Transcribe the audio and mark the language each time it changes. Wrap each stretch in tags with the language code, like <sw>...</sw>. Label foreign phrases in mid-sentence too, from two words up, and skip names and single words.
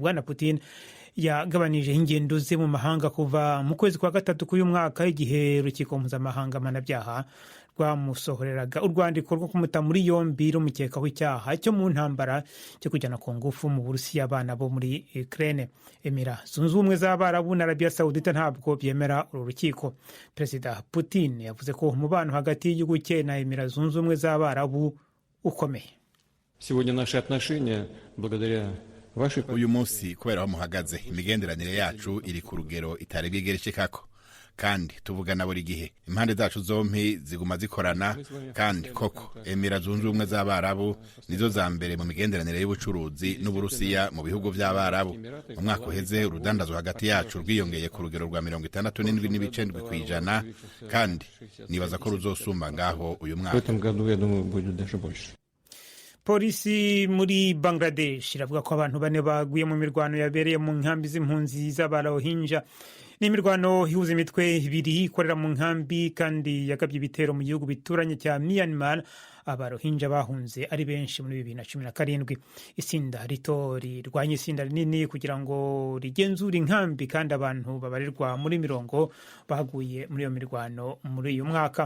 <rn>Bwana Putin yagabanije ingendo ze mu mahanga kuva mu kwezi kwa gatatu k'uyu mwaka, igihe urukiko mpuzamahanga mpanabyaha rwamusohoreraga urwandiko rwo kumuta muri yombi rumukekaho icyaha cyo mu ntambara cyo kujyana ku ngufu mu Burusiya abana bo muri Ukraine. Emira Zunze Ubumwe z'Abarabu na Arabia Saudite ntabwo byemera uru rukiko. Perezida Putin yavuze ko umubano hagati y'igihugu cye na Emira Zunze Ubumwe z'Abarabu ukomeye. Uyu munsi kubera aho muhagaze imigenderanire yacu iri ku rugero itari bwigereshekako, kandi tuvugana buri gihe. Impande zacu zompi ziguma zikorana, kandi koko Emira Zunze Ubumwe z'Abarabu nizo za mbere mu migenderanire y'ubucuruzi n'Uburusiya mu bihugu by'Abarabu. Mu mwaka uheze urudandazwa hagati yacu rwiyongeye ku rugero rwa 67.7%, kandi nibaza ko ruzosumba ngaho uyu mwaka. Polisi muri Bangladesh iravuga ko abantu 4 baguye mu mirwano yabereye mu nkambi z'impunzi z'Abarohinja. Ni imirwano ihuza imitwe ibiri ikorera mu nkambi kandi yagabye ibitero mu gihugu bituranye cya Myanmar. Abarohinja bahunze ari benshi muri 2017. Isinda rito rirwanya isinda rinini kugira ngo rigenzure inkambi, kandi abantu babarirwa muri 40 baguye muri iyo mirwano muri uyu mwaka.</rn>